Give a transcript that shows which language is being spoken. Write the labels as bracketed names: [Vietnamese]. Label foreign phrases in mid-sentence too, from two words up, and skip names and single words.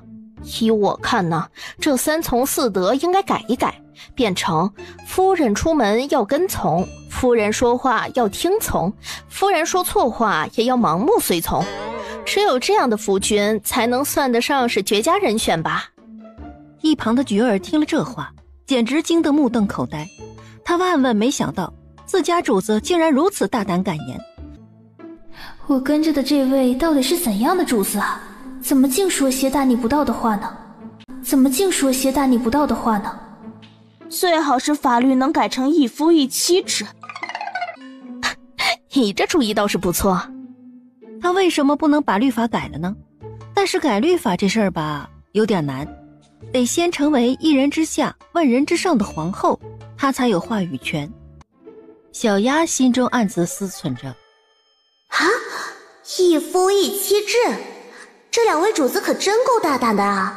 [Chinese] 依我看呢，這三從四德應該改一改，變成夫人出門要跟從，夫人說話要聽從，夫人說錯話也要盲目隨從。只有這樣的夫君才能算得上是絕佳人選吧。一旁的菊兒聽了這話，簡直驚得目瞪口呆。他萬萬沒想到自家主子竟然如此大膽敢言。我跟着的這位到底是怎樣的主子啊？怎麼竟說些大逆不道的話呢？最好是法律能改成一夫一妻制。你这主意倒是不錯。他為什麼不能把律法改了呢？但是改律法這事兒吧，有點難，得先成為一人之下萬人之上的皇後，她才有話語權。小丫心中暗自思忖着，啊，一夫一妻制，這兩位主子可真夠大膽的啊！